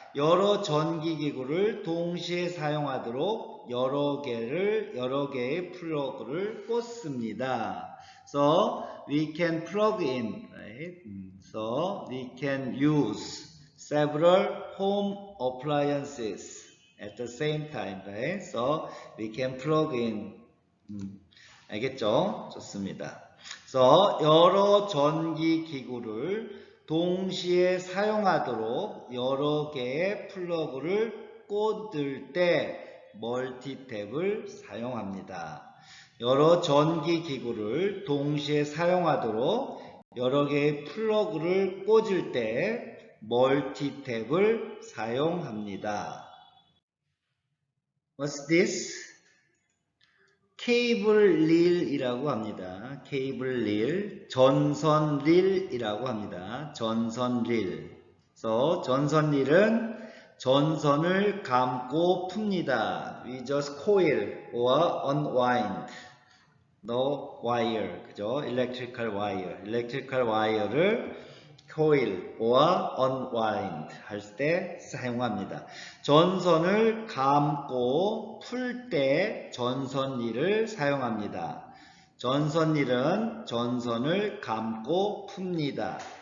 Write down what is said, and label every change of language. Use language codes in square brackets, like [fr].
[ko] 여러 전기기구를 동시에 사용하도록 여러 개의 플러그를 꽂습니다. [en] So we can plug in, right? So we can use several home appliances at the same time, right? So we can plug in. [ko] 알겠죠? 좋습니다. 그래서 여러 전기기구를 동시에 사용하도록 여러 개의 플러그를 꽂을 때 멀티탭을 사용합니다. 여러 전기기구를 동시에 사용하도록 여러 개의 플러그를 꽂을 때 멀티탭을 사용합니다. [en] What's this? [ko] 케이블 릴이라고 합니다. 케이블 릴, 전선 릴이라고 합니다. 전선 릴. 그래서 전선 릴은 전선을 감고 풉니다. [en] We just coil or unwind the wire. [ko] 그죠? [en] electrical wire를 coil or unwind [ko] 할 때 사용합니다. 전선을 감고 풀 때 전선릴을 사용합니다. 전선릴은 전선을 감고 풉니다.